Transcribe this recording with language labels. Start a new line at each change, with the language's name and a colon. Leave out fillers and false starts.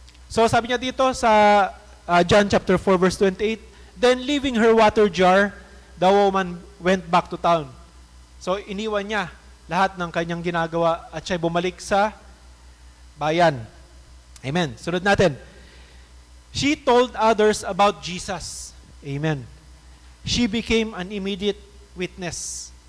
English: So
Filipino: sabi niya dito sa
English: John chapter 4 verse 28, then leaving her water jar, the woman went back to town.
Filipino: So iniwan niya lahat ng kanyang ginagawa at siya bumalik sa bayan. Amen. Sunod natin.
English: She told others about Jesus. Amen. She became an immediate witness.